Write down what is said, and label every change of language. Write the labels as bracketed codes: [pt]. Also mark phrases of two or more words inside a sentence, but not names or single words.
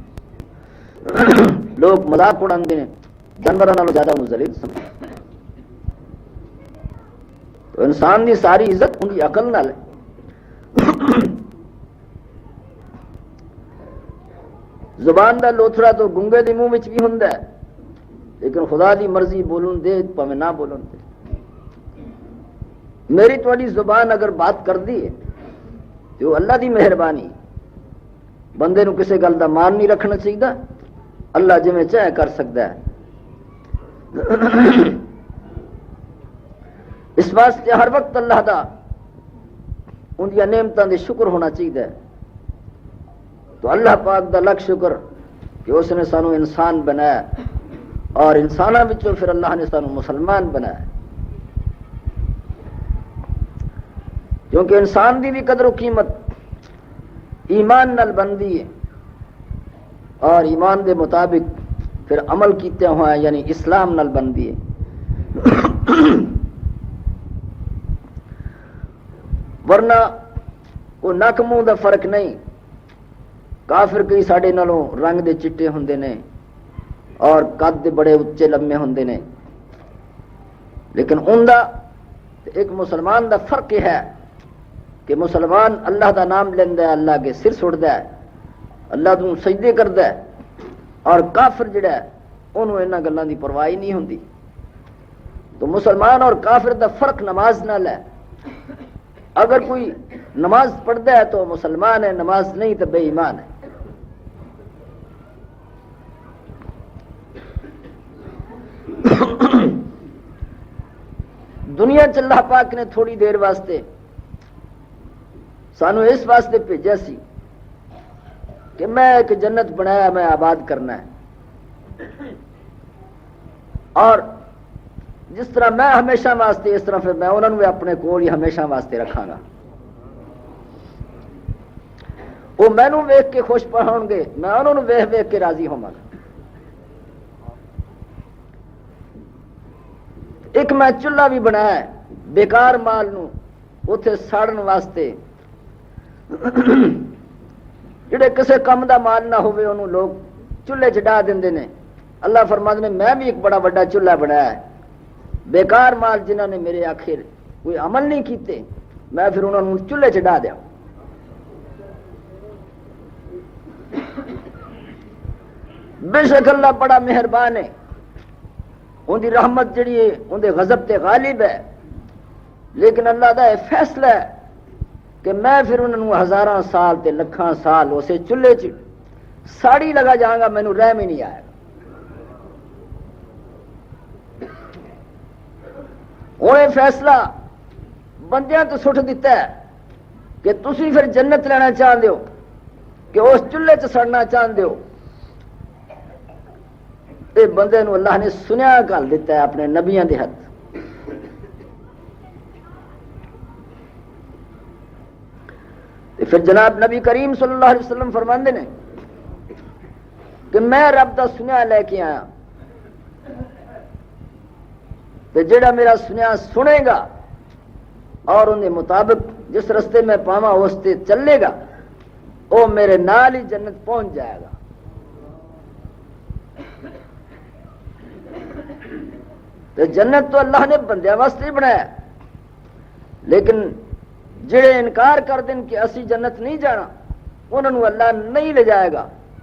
[ur] لوگ مذاق اڑاتے ہیں، جانوروں نالوں زیادہ انہوں ذلیل سمجھتے. تو انسان کی ساری عزت ان کی عقل نال ہے. [pa] زبان دا لوتھڑا تو گنگے دی منہ وچ بھی ہوندا ہے، لیکن خدا دی مرضی بولن دے پاویں نہ بولن دے. میری تواڈی زبان اگر بات کر دی ہے تو اللہ دی مہربانی. بندے نو کسے گل دا مان نہیں رکھنا چاہیے، اللہ جویں چاہے کر سکتا ہے. اس واسطے ہر وقت اللہ دا ان دی نعمتاں دے شکر ہونا چاہیے. تو اللہ پاک دا لاکھ شکر کہ اس نے سانو انسان بنایا اور انساناں وچوں پھر اللہ نے سانو مسلمان بنایا. کیونکہ انسان دی بھی قدر و قیمت ایمان نال بندی ہے اور ایمان دے مطابق پھر عمل کیتے ہوئے یعنی اسلام نال بندی ہے ورنہ وہ نک منہ دا فرق نہیں. کافر کئی ساڈے نالوں رنگ دے چٹے ہوندے نے اور قد دے بڑے اچے لمے ہوندے نے، لیکن ان دا ایک مسلمان دا فرق یہ ہے کہ مسلمان اللہ دا نام لیندا ہے، اللہ کے سر سڑدا ہے، اللہ تو سجدے کردا ہے، اور کافر جڑا ہے انہوں انہاں گلاں دی پرواہ نہیں ہوندی. تو مسلمان اور کافر دا فرق نماز نال ہے. [ur] اگر کوئی نماز پڑھتا ہے تو مسلمان ہے، نماز نہیں تو بے ایمان ہے. [pa] دنیا چ اللہ پاک نے تھوڑی دیر واسطے سانو اس واسطے بھیجا سی کہ میں ایک جنت بنایا، میں آباد کرنا ہے، اور جس طرح میں ہمیشہ واسطے اس طرح پھر میں انہوں نے اپنے کول ہی ہمیشہ واسطے رکھاں گا. وہ مینوں ویکھ کے خوش پہن گے، میں انہوں نے ویکھ ویکھ کے راضی ہوواں گا. ایک میں چولہا بھی بنایا ہے بیکار مال نو اوتھے ساڑن واسطے، جڑے کسے کم دا مال نہ ہوئے انہوں لوگ چولہے چ ڈا دیندے نے. اللہ فرماتے نے میں بھی ایک بڑا بڑا چولہا بنایا ہے، بیکار مال جنہوں نے میرے آخر کوئی عمل نہیں کیتے میں پھر انہوں نے چولہے چ ڈا دیا. بے شک اللہ بڑا مہربان ہے، ان دی رحمت جڑی ہے ان دے غضب تے غالب ہے، لیکن اللہ دا یہ فیصلہ ہے کہ میں پھر انہوں نے ہزاراں سال تے لکھاں سال اسے چولہے چ ساڑی لگا جاؤں گا، مینوں رحم ہی نہیں آئے گا. ہوں یہ فیصلہ بندیاں تو سٹ دیتا ہے کہ تسی پھر جنت لینا چاہتے ہو کہ اس چولہے چ سڑنا چاہتے ہو. یہ بندے نو اللہ نے سنیا گل دیتا ہے اپنے نبیاں دے ہاتھ. پھر جناب نبی کریم صلی اللہ علیہ وسلم فرماندے نے کہ میں رب دا سنیا لے کے آیا، تے جڑا میرا سنیا سنے گا اور ان کے مطابق جس رستے میں پاواں اس تے چلے گا وہ میرے نال ہی جنت پہنچ جائے گا. تو جنت تو اللہ نے بندیاں واسطے بنایا، لیکن جڑے انکار کر دیں کہ اسی جنت نہیں جانا انہوں اللہ نہیں لے جائے گا.